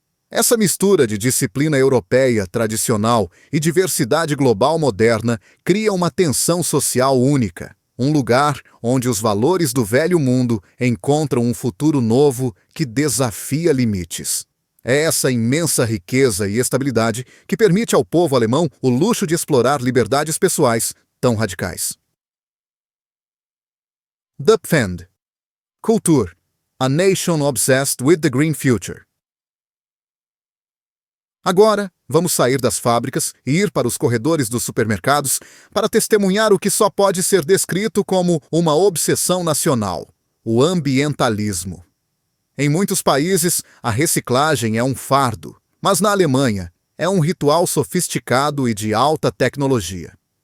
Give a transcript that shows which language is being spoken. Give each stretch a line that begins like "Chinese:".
Portuguese: Essa mistura de disciplina europeia tradicional e diversidade global moderna cria uma tensão social única, um lugar onde os valores do velho mundo encontram um futuro novo que desafia limites. É essa imensa riqueza e estabilidade que permite ao povo alemão o luxo de explorar liberdades pessoais tão radicais. Dupfend. Kultur.
English: A nation obsessed with the green future.
Portuguese: Agora, vamos sair das fábricas e ir para os corredores dos supermercados para testemunhar o que só pode ser descrito como uma obsessão nacional: o ambientalismo. Em muitos países, a reciclagem é um fardo, mas na Alemanha é um ritual sofisticado e de alta tecnologia.